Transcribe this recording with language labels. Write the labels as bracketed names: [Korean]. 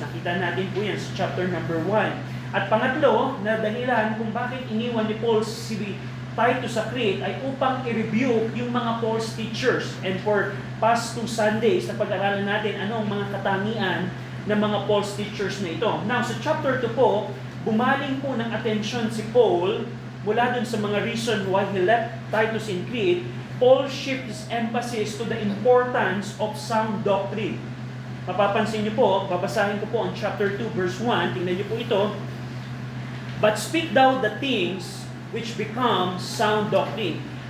[Filipino] Nakita natin po yan sa chapter number 1. At pangatlo, na dahilan kung bakit iniwan ni Paul si Titus sa Crete ay upang i-review yung mga false teachers. [English] And for past 2 Sundays [Filipino] na pag-aralan natin anong mga katangian ng mga false teachers na ito. Now, sa chapter 2 po, bumaling po ng atensyon si Paul mula dun sa mga [English] reason why he left Titus in Crete. Paul shifts his emphasis to the importance of sound doctrine. [Filipino] Mapapansin niyo po, babasahin ko po ang chapter 2 verse 1, tingnan niyo po ito. [English] But speak thou the things which become sound doctrine.